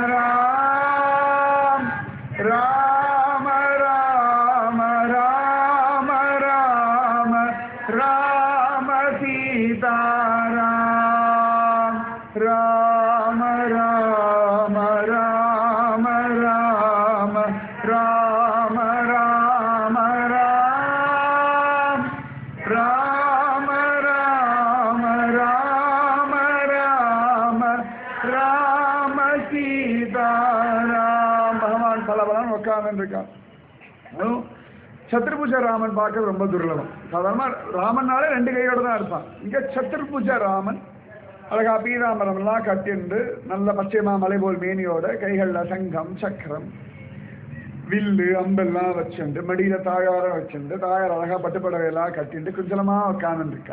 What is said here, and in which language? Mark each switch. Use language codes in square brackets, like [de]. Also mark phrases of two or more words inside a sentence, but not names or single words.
[ta] ராம ராம ராம ராம ராம ராம சீதா ராம ராம ராம ராம ராம ராம ராம ராம ராம ராம ராம ராம சீதா ராம. பகவான் பலபலன் உட்கார்ந்து இருக்கான். சத்ருபுஜ ராமன் பார்க்க ரொம்ப துர்லபம். சாதாரண ராமன்னாலே 2 கையோட தான் இருப்பான். இங்க சத்ருபுஜ ராமன் அழகா பீதாம்பரம் எல்லாம் கட்டிண்டு நல்ல பச்சைமா மலை போல் மேனியோட கைகள்ல சங்கம் சக்கரம் வில்லு அம்பெல்லாம் வச்சுண்டு மடியில தாயார வச்சுண்டு தாயார் அழகா பட்டுப்படவையெல்லாம் கட்டிண்டு குஞ்சலமா உட்கார்ந்து இருக்கா.